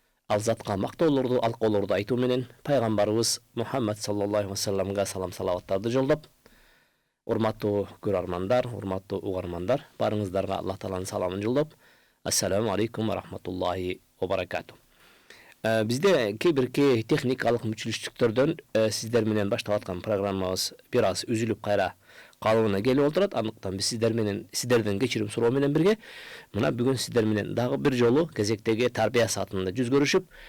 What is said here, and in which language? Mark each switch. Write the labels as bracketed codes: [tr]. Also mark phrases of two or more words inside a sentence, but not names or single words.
[ky] ал затка мактоолорду алкоолорду айтуу менен пайгамбарыбыз Мухаммад [ar] صلى الله عليه [ky] вассаламга салам салаваттарды жолдоп, урматтуу көрөрмандар, урматтуу угармандар, барыңыздарга Аллах Тааланын саламын жолдоп, [ar] السلام عليكم ورحمة الله وبركاته. [ky] Бизде кээ-бирки техникалык мүчүлүштүктөрдөн сиздер менен баштап аткан программабыз бир аз үзүлүп кайра калыбына келип отурат. Андыктан биз сиздерден кечирим суроо менен бирге мына бүгүн сиздер менен дагы бир жолу кезектеги тарбия саатында жүз көрүшүп,